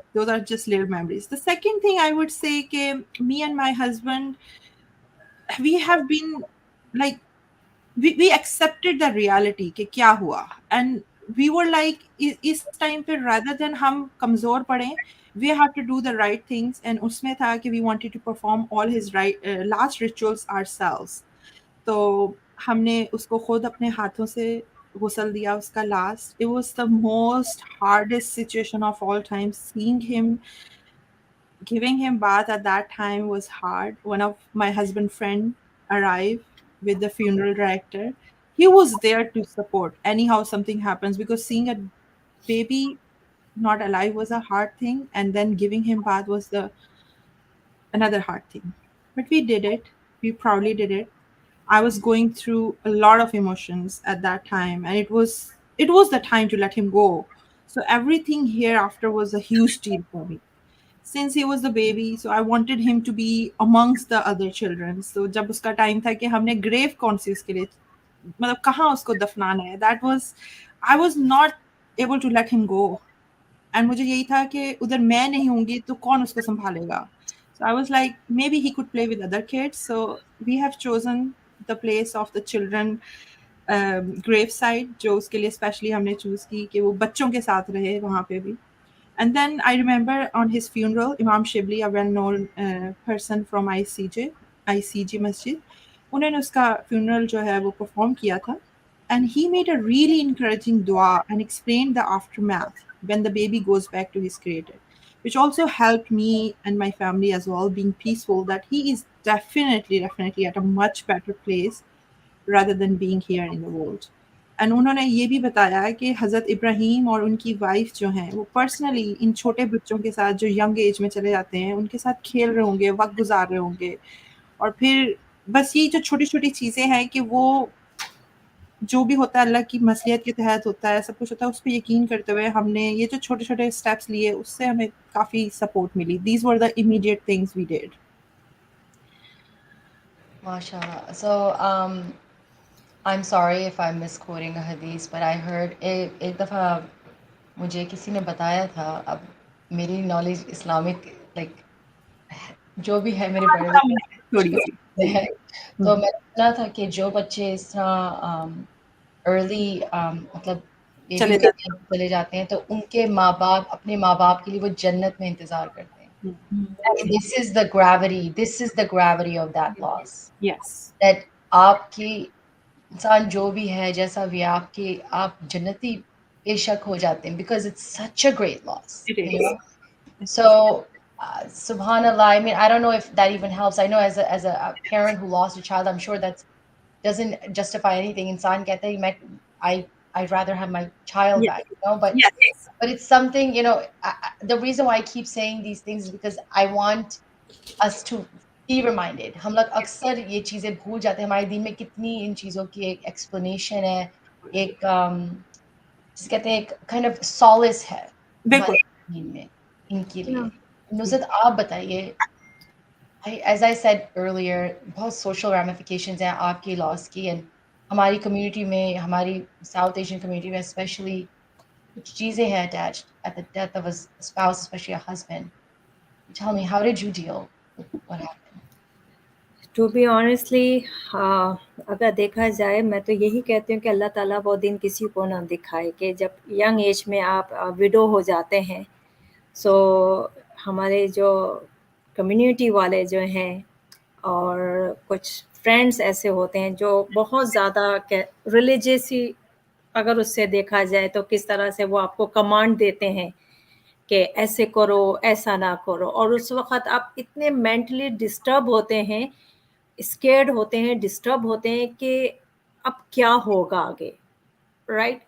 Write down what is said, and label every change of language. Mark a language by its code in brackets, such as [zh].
[en] Those are just little memories. The second thing I would say, me and my husband, we have been like, we accepted the reality [hi] कि क्या हुआ, [en] and we were like इस time पे rather than [hi] हम कमजोर पड़े, [en] we have to do the right things, and [hi] उसमें था कि [en] we wanted to perform all his last rituals ourselves. [hi] तो हमने उसको खुद अपने हाथों से गुसल दिया उसका last. [en] It was the most hardest situation of all time. Seeing him, giving him bath at that time was hard. One of my husband friend arrived with the funeral director. He was there to support anyhow something happens, because seeing a baby not alive was a hard thing, and then giving him bath was the another hard thing. But we did it. We proudly did it. I was going through a lot of emotions at that time, and it was the time to let him go. So everything hereafter was a huge deal for me. Since he was the baby, so I wanted him to be amongst the other children. [hi] So जब उसका time था कि हमने grave कौन सी उसके लिए, मतलब कहाँ उसको दफनाना है, [en] that was, I was not able to let him go. [hi] And मुझे यही था कि उधर मैं नहीं होंगी तो कौन उसको संभालेगा. [en] So I was like, maybe he could play with other kids. So we have chosen the place of the children grave side, [hi] जो उसके लिए स्पेशली हमने चूज की कि वो बच्चों के साथ रहे वहाँ पे भी. [en] And then I remember on his funeral, Imam Shibli, a well-known person from ICG Masjid, [hi] उन्होंने उसका funeral जो है वो perform किया था. [en] And he made a really encouraging dua and explained the aftermath when the baby goes back to his creator, which also helped me and my family as well, being peaceful that he is definitely at a much better place rather than being here in the world. [hi] And उन्होंने ये भी बताया कि हज़रत इब्राहीम और उनकी wife जो हैं वो पर्सनली इन छोटे बच्चों के साथ जो यंग एज में चले जाते हैं उनके साथ खेल रहे होंगे, वक्त गुजार रहे होंगे. और फिर बस ये जो छोटी छोटी चीज़ें हैं कि वो जो भी होता है अल्लाह की मसलियत के तहत होता है, सब कुछ होता है, उस पर यकीन करते हुए हमने ये जो छोटे छोटे स्टेप्स लिए उससे हमें काफ़ी support milli. [en] These were the immediate things we did. [ar] MashaAllah. [en] So, I'm sorry if I'm misquoting a hadith, but I heard [hi] एक दफ़ा मुझे किसी ने बताया था. अब मेरी नॉलेज इस्लामिक लाइक जो भी है मेरे बड़े थोड़ी सी है, तो मैंने सुना था कि जो बच्चे इस तरह अर्ली मतलब बेबी चले के जाते टाइम पे चले जाते हैं तो उनके माँ बाप अपने माँ बाप के लिए वो जन्नत में इंतजार करते हैं. [en] This is the gravity of that loss. Yes. [hi] That आपकी इंसान जो भी है जैसा भी आप जन्नती बेशक हो जाते हैं [en] because it's such a great loss. It You is. know? So, subhanallah, I mean, I don't know if that even helps. I know as a parent who lost a child, I'm sure that doesn't justify anything. [hi] Insan kehte hai, [en] I'd rather have my child Yes. back, you know, but Yes. it's something, you know, the reason why I keep saying these things is because I want us to be reminded. [hi] हम लोग अक्सर ये चीज़ें भूल जाते हैं, हमारे दिन में कितनी इन चीज़ों की एक explanation है, एक जिसे कहते हैं एक kind of solace है बिल्कुल. हमारे दिन में इनके [en] Yeah. [hi] लिए. नुसरत आप बताइए. [en] As I said earlier, बहुत social ramifications हैं आपकी loss की, and हमारी community में, हमारी South Asian community में especially [hi] कुछ चीज़ें हैं [en] attached at the death of a spouse, especially a husband. Tell me, how did you deal with what happened? To be honestly, [hi] अगर देखा जाए, मैं तो यही कहती हूँ कि अल्लाह ताला वो दिन किसी को ना दिखाए कि जब यंग एज में आप विडो हो जाते हैं. सो हमारे जो कम्युनिटी वाले जो हैं और कुछ फ्रेंड्स ऐसे होते हैं जो बहुत ज़्यादा रिलीजियस ही, अगर उससे देखा जाए तो किस तरह से वो आपको कमांड देते हैं कि ऐसे करो, ऐसा ना करो, और उस वक़्त आप इतने मेंटली डिस्टर्ब होते हैं, स्केर्ड होते हैं, डिस्टर्ब होते हैं कि अब क्या होगा आगे, राइट?